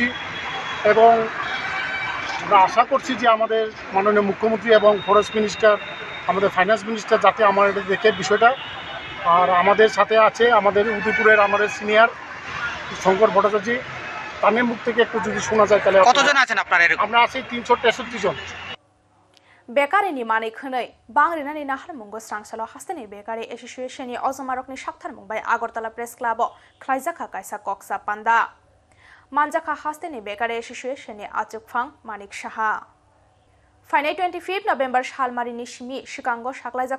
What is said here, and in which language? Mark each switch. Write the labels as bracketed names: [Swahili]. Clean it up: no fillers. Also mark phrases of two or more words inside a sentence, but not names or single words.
[Bangla] এবং আমরা আশা করছি যে আমাদের মাননীয় মুখ্যমন্ত্রী এবং ফরেস্ট মিনিস্টার, আমাদের ফাইন্যান্স মিনিস্টার যাতে আমাদের দেখে বিষয়টা। আর আমাদের সাথে আছে আমাদের উদয়পুরের আমাদের সিনিয়র শঙ্কর ভট্টাচার্য, তাদের মুখ থেকে একটু যদি শোনা যায় তাহলে। কতজন আছেন আপনারা? আমরা আছি 363 জন। [Kok Borok] बेकारिनि मानै खनै बांग्रिनानि नाहार मुंगो स्रांसालो हास्तेनि बेकारि एसोसिएशननि अजमारकनि साक्थार मुंबाय आगरतला प्रेस क्लाबो ख्लाइजाखा कायसा कक्सा पान्दा मानजाखा हास्तेनि बेकारि एसोसिएशननि आचुकफां मानिक साहा फाइनाय 25 नभेम्बर सालमारिनि सिमि सिकांगो साक्लाइजाक